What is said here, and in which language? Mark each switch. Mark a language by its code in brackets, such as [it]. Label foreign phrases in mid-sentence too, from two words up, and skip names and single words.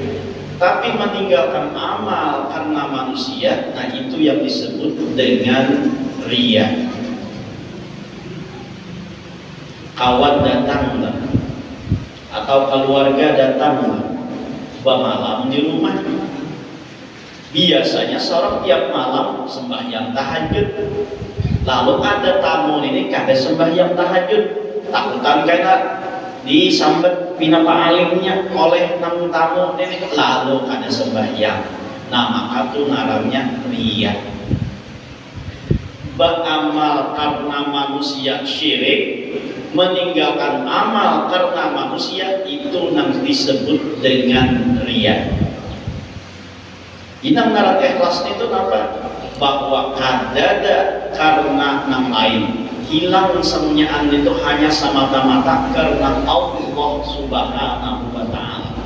[id] Tapi meninggalkan amal karena manusia, nah itu yang disebut dengan riya. Kawan datang atau keluarga datang bermalam di rumah. Biasanya seorang tiap malam sembahyang tahajud. Lalu ada tamu ini kada sembahyang tahajud, takutan kena disambet bina alimnya oleh tamu ini, lalu kada sembahyang. Nah maka itu namanya riya. Beramal karena manusia syirik, meninggalkan amal karena manusia itu nanti disebut dengan riya. Inang narat ikhlas itu apa? Bahwa kadada karena nam lain, hilang semuanya itu hanya semata-mata karena Allah [ar] سبحانه وتعالى.